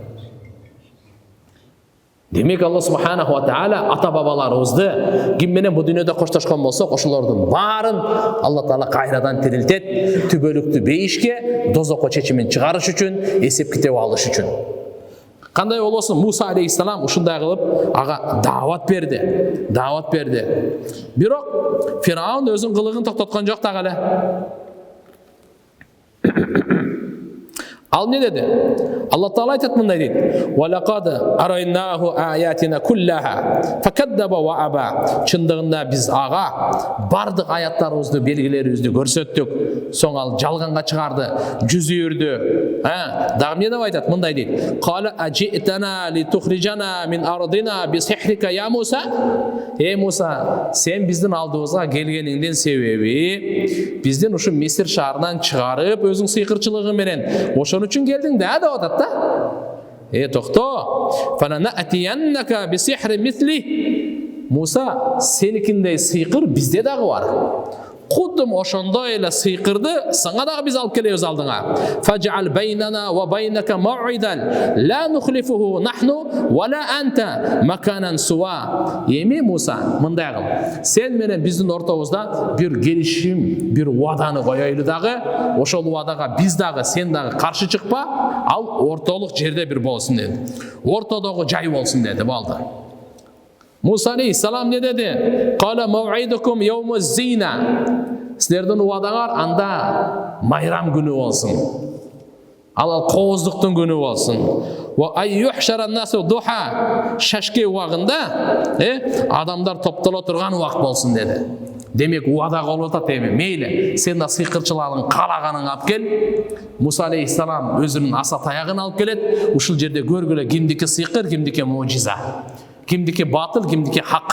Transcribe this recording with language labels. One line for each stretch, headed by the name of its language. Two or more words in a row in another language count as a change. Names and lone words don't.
Kyrgyz: Демек Алла
Arabic: سبحانه وتعالى
Kyrgyz: ата бабаларыбызды ким менен бу дүйнөдө коштошкон болсок, ошолордун баарын Алла Таала кайрадан тирилтет, түбөлүктүү бейишке, дозокко чечимин чыгарыш үчүн, эсеп китеп алыш үчүн. Кандай болосун, Муса алейхиссалам ушундай кылып ага дават берди. Бирок Фираун өзүнүн кылыгын токтоткон жок дагы эле. Ал не dedi? Allah Taala aytат мындай дейт.
Arabic: وَلَقَدْ أَرَيْنَاهُ آيَاتِنَا كُلَّهَا فَكَذَّبَ وَأَبَىٰ.
Kyrgyz: Чындыгында биз ага бардык аяттарыбызды, белгилерибизди көрсөттүк. Соң ал жалганга чыгарды, жүз үйүрдү. Дагы эмне деп айтат? Мындай дейт.
Arabic: قَالَ أَجِئْتَنَا لِتُخْرِجَنَا مِنْ أَرْضِنَا بِسِحْرِكَ يَا مُوسَىٰ.
Kyrgyz: Эй Муса, сен биздин алдыбызга келгениңдин себеби биздин ушу Мисир шаарынан чыгарып, өзүң сыйкырчылыгың менен ошон үчүн келдиң да деп атат да. Токто.
Arabic: فَلَنَأْتِيَنَّكَ بِسِحْرٍ مِثْلِهِ.
Kyrgyz: Муса, сеникиндей сыйкыр бизде дагы бар. Кудум ошондой эле сыйкырды сага дагы биз алып келебиз алдыңа.
Arabic: فَاجْعَلْ بَيْنَنَا وَبَيْنَكَ مَوْعِدًا لَا نُخْلِفُهُ نَحْنُ وَلَا أَنْتَ مَكَانًا سُوًى.
Kyrgyz: Эми Муса, мындай кыл. Сен менен биздин ортобузда бир келишим, бир убаданы коёйлу дагы. Ошол убадага биз дагы, сен дагы каршы чыкпа. Ал ортолук жерде бир болсун деди. Ортодогу жай болсун деди, болду. Муса алейхиссалам не dedi?
Arabic: قَالَ مَوْعِدُكُمْ يَوْمُ الزِّينَةِ.
Kyrgyz: Силердин убадаңар анда майрам күнү болсун. Ал кооздуктун күнү болсун.
Arabic: وَأَنْ يُحْشَرَ النَّاسُ ضُحًى.
Kyrgyz: Шашке убагында, адамдар топтоло турган убак болсун dedi. Демек уада кылып атат эми. Мейли, сен да сыйкырчылардын каалаганын алып кел. Муса алейхиссалам өзүнүн аса таягын алып келет. Ушул жерде көргүлө кимдики сыйкыр, кимдики мужиза. Кимдики батыл, кимдики хак.